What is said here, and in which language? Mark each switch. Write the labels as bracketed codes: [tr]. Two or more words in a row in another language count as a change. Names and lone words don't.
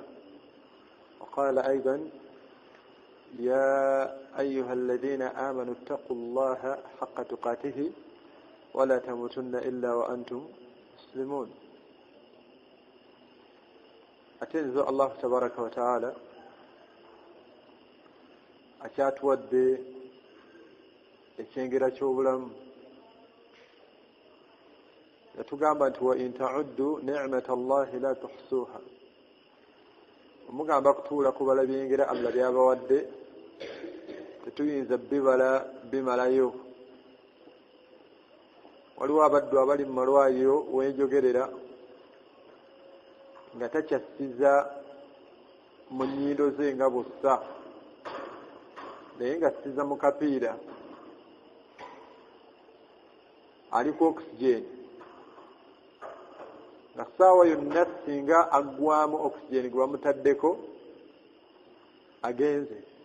[ar] وقال أيضا: يا أيها الذين آمنوا اتقوا الله حق تقاته ولا تموتن إلا وأنتم مسلمون. أتنزل الله تبارك وتعالى [lg] akyatuwadde ekyengera ky'obulamu. yatugamba nti [ar] وإن تعدوا نعمة الله لا تحصوها. [lg] omugamba kutuula kubala byengera Allah byabawadde tetuyinza bimalayo. waliwo abaddu abali mu malwaliro wenjogerera nga takyasiza mu nnyindo ze nga bussa, naye nga siza mu kapiira aliko oxygen, nga ssaawa yonna singa aggwamu oxygen gwe bamutaddeko agenze.